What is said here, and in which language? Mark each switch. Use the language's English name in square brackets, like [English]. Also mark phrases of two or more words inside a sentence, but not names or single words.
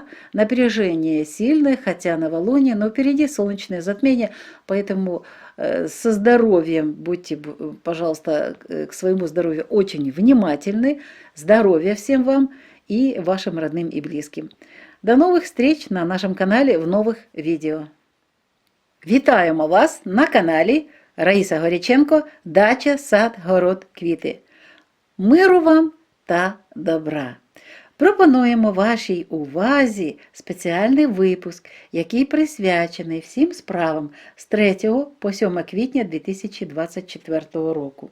[Russian] Напряжение сильное, хотя новолуние, но впереди солнечное затмение, поэтому со здоровьем будьте, пожалуйста, к своему здоровью очень внимательны. Здоровья всем вам и вашим родным и близким. До новых встреч на нашем канале [Ukrainian] в нових відео. Вітаємо вас на каналі Раїса Горяченко «Дача, сад, город, квіти». Миру вам та добра! Пропонуємо вашій увазі спеціальний випуск, який присвячений всім справам з 3 по 7 квітня 2024 року.